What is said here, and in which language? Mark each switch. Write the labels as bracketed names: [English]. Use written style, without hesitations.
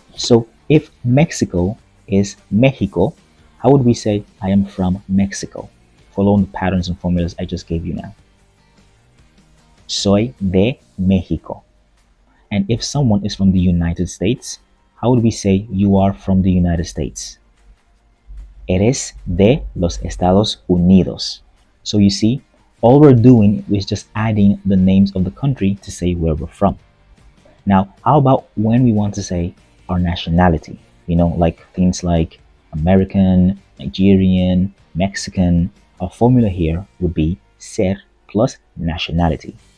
[English] So if Mexico is Mexico, how would we say I am from Mexico? Following the patterns and formulas I just gave you now. [Spanish] Soy de México. [English] And if someone is from the United States, how would we say you are from the United States? [Spanish] Eres de los Estados Unidos. [English] So you see, all we're doing is just adding the names of the country to say where we're from. Now, how about when we want to say our nationality? You know, like things like American, Nigerian, Mexican. Our formula here would be ser plus nationality.